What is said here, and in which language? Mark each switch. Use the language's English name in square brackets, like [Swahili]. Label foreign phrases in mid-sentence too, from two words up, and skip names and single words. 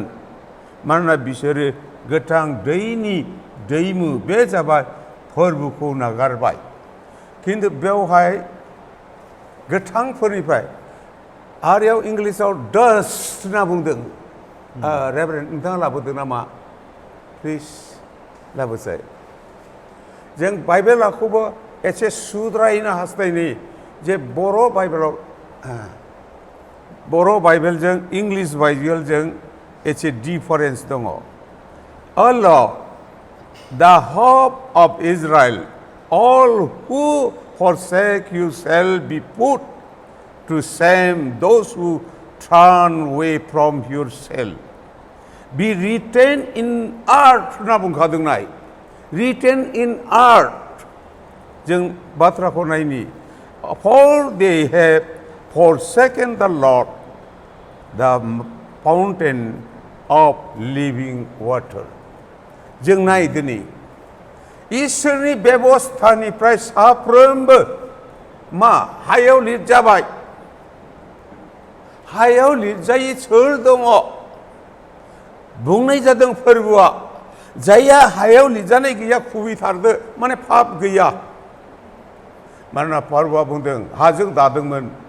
[Bodo] मानोना बिसोरो गोथां दैनि दैमु बे जाबाय फोरबोखौ नागारबाय खिन्थु बेवहाय गोथांफोरनिफ्राय आरियाव इंलिसाव डस्ट होनना बुंदों रेभारेन्ड नोंथाङा लाबोदों नामा प्लिज लाबोसाय जों बाइबेलखौबो एसे सुद्रायनो हास्थायनि जे बर' बाइबेलजों इंलिस बाइबेलजों एसे डिफारेन्स दङ [English] O Lord the hope of Israel all who forsake you shall be put to shame those who turn away from yourself be written in [Bodo] earth होनना बुंखादों नाय [English] written in earth [Bodo] जों बाथ्राखौ नायनि [English] for they have forsaken the Lord the fountain of living water [Bodo] जों नाय दिनै इसोरनि बेबस्थानिफ्राय साफ्रोमबो मा हायाव लिरजाबाय हायाव लिरजायै सोर दङ बुंनाय जादों फोरबोआ जायहा हायाव लिरजानाय गैया खुबैथारदो माने पाप गैया मानोना फोरबोआ बुंदों हाजों दादोंमोन